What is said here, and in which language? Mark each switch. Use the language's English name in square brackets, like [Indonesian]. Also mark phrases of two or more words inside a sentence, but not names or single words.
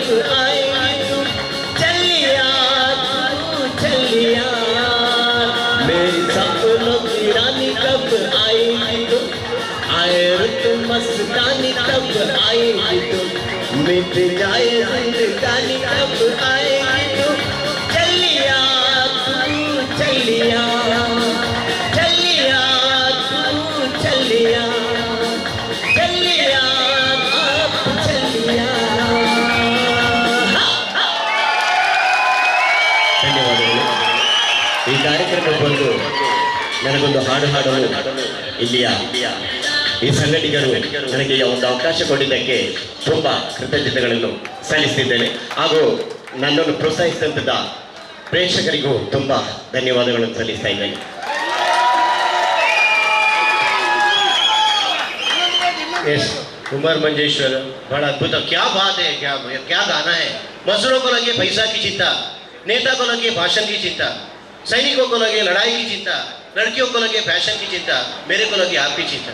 [Hindi] आएगी तू, चलिया तू चलिया, मेरी सपनों की रानी कब आएगी तू, आए रुत मस्तानी कब आएगी तू, मिट जाए जिंदगानी कब आएगी तू, चलिया तू चलिया, चलिया तू चलिया, चलिया आप चलिया। [Kannada] ಧನ್ಯವಾದಗಳು. ಈ ಕಾರ್ಯಕ್ರಮಕ್ಕೆ ಬಂದು ನನಗೊಂದು ಹಾಡು ಹಾಡಲು ಇಲ್ಲಿಯ ಈ ಸಂಘಟಕರು ನನಗೆ ಒಂದು ಅವಕಾಶ ಕೊಟ್ಟಿದ್ದಕ್ಕೆ ತುಂಬ ಕೃತಜ್ಞತೆಗಳನ್ನು ಸಲ್ಲಿಸುತ್ತಿದ್ದೇನೆ. ಹಾಗೂ ನನ್ನನ್ನು ಪ್ರೋತ್ಸಾಹಿಸಿದಂಥ ಪ್ರೇಕ್ಷಕರಿಗೂ ತುಂಬ ಧನ್ಯವಾದಗಳನ್ನು ಸಲ್ಲಿಸ್ತಾ ಇದ್ದೇನೆ. [Hindi] यस कुमार मंजेश्वर बड़ा अद्भुत, क्या बात है, क्या गाना है। मजदूरों को लगे पैसा की चिंता, नेता को लगे भाषण की चिंता, सैनिकों को लगे लड़ाई की चिंता, लड़कियों को लगे फैशन की चिंता, मेरे को लगे आपकी चिंता।